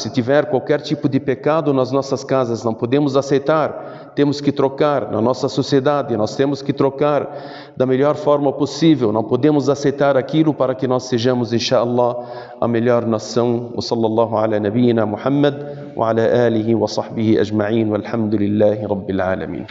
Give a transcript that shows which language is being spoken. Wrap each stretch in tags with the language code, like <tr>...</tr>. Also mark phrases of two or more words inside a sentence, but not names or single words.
<pt>Se tiver qualquer tipo de pecado nas nossas casas, não podemos aceitar, temos que trocar. Na nossa sociedade, nós temos que trocar da melhor forma possível, não podemos aceitar aquilo para que nós sejamos, inshallah, a melhor nação.</pt> <ar>وصلى الله على نبينا محمد وعلى آله وصحبه أجمعين والحمد لله رب العالمين.</ar>